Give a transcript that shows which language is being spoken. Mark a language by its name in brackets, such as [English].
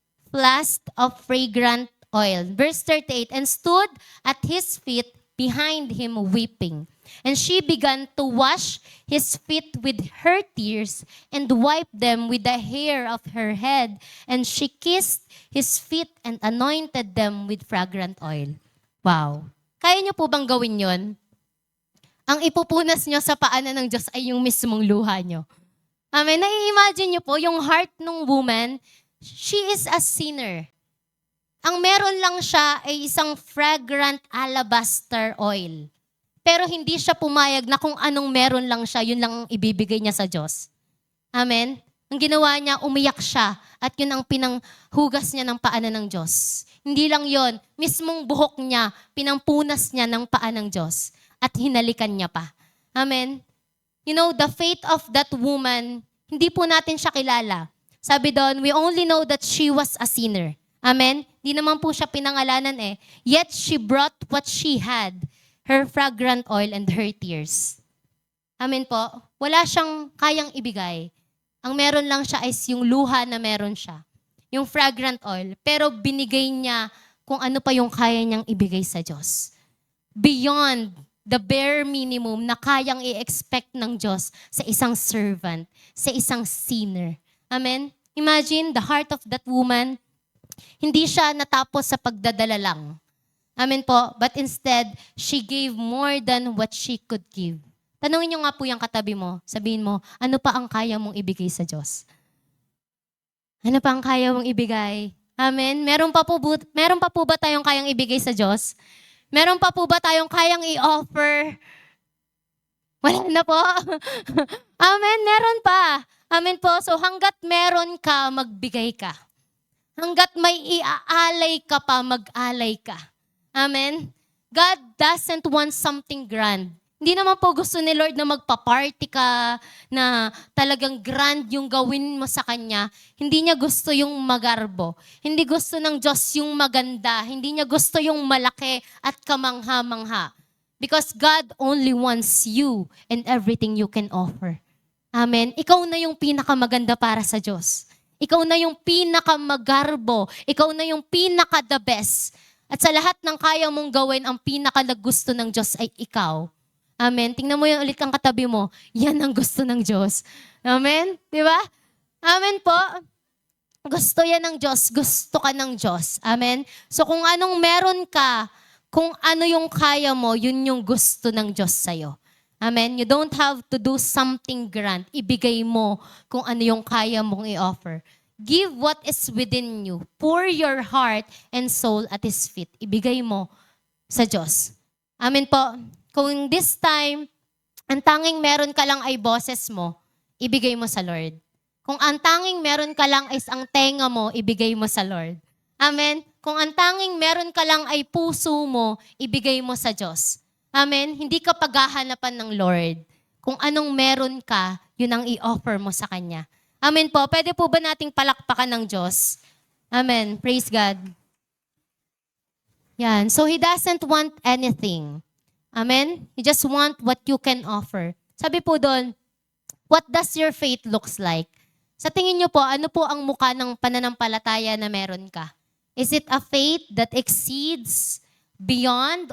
[English] flask of fragrant oil. Verse 38, and stood at his feet behind him weeping. And she began to wash his feet with her tears and wiped them with the hair of her head. And she kissed his feet and anointed them with fragrant oil. [Filipino] Wow. Kaya niyo po bang gawin yon? Ang ipupunas niyo sa paanan ng Diyos ay yung mismong luha niyo. Amen. Nai-imagine niyo po yung heart ng woman, [English] she is a sinner. [Filipino] Ang meron lang siya ay isang fragrant alabaster oil. Pero hindi siya pumayag na kung anong meron lang siya, yun lang ang ibibigay niya sa Diyos. Amen? Ang ginawa niya, umiyak siya at yun ang pinanghugas niya ng paanan ng Diyos. Hindi lang yon, mismong buhok niya, pinampunas niya ng paa ng Diyos at hinalikan niya pa. [English] Amen? You know, the faith of that woman, [Filipino] hindi po natin siya kilala. Sabi doon, [English] we only know that she was a sinner. Amen? [Filipino] Di naman po siya pinangalanan eh. [English] Yet she brought what she had, her fragrant oil and her tears. Amen po? [Filipino] Wala siyang kayang ibigay. Ang meron lang siya is yung luha na meron siya. Yung fragrant oil. Pero binigay niya kung ano pa yung kaya niyang ibigay sa Diyos. [English] Beyond the bare minimum [Filipino] na kayang i-expect ng Diyos sa isang servant, sa isang sinner. Amen? [English] Imagine the heart of that woman. [Filipino] Hindi siya natapos sa pagdadala lang. Amen po. [English] But instead, she gave more than what she could give. [Filipino] Tanungin niyo nga po yung katabi mo. Sabihin mo, ano pa ang kaya mong ibigay sa Diyos? Ano pa ang kaya mong ibigay? Amen? Meron pa po ba tayong kayang ibigay sa Diyos? Meron pa po ba tayong kayang i-offer? Wala na po. Amen? Meron pa. Amen po. So hanggat meron ka, magbigay ka. Hanggat may iaalay ka pa, mag-alay ka. Amen? [English] God doesn't want something grand. [Filipino] Hindi naman po gusto ni Lord na magpa-party ka, na talagang grand yung gawin mo sa Kanya. Hindi niya gusto yung magarbo. Hindi gusto ng Diyos yung maganda. Hindi niya gusto yung malaki at kamangha-mangha. [English] Because God only wants you and everything you can offer. [Filipino] Amen? Ikaw na yung pinakamaganda para sa Diyos. Ikaw na yung pinakamagarbo. Ikaw na yung pinaka-the best. At sa lahat ng kaya mong gawin, ang pinaka-gusto ng Diyos ay ikaw. Amen. Tingnan mo yung ulit kang katabi mo. Yan ang gusto ng Diyos. Amen? Di ba? Amen po. Gusto yan ng Diyos. Gusto ka ng Diyos. Amen? So kung anong meron ka, kung ano yung kaya mo, yun yung gusto ng Diyos sa'yo. Amen? [English] You don't have to do something grand. [Filipino] Ibigay mo kung ano yung kaya mong i-offer. [English] Give what is within you. Pour your heart and soul at His feet. [Filipino] Ibigay mo sa Diyos. Amen po. Kung this time, ang tanging meron ka lang ay boses mo, ibigay mo sa Lord. Kung ang tanging meron ka lang is ang tenga mo, ibigay mo sa Lord. Amen? Kung ang tanging meron ka lang ay puso mo, ibigay mo sa Diyos. Amen? Hindi ka paghahanapan ng Lord. Kung anong meron ka, yun ang i-offer mo sa Kanya. Amen po. Pwede po ba nating palakpakan ng Diyos? Amen. [English] Praise God. Yan. So He doesn't want anything. Amen? You just want what you can offer. [Filipino] Sabi po doon, [English] what does your faith looks like? [Filipino] Sa tingin niyo po, ano po ang mukha ng pananampalataya na meron ka? [English] Is it a faith that exceeds beyond?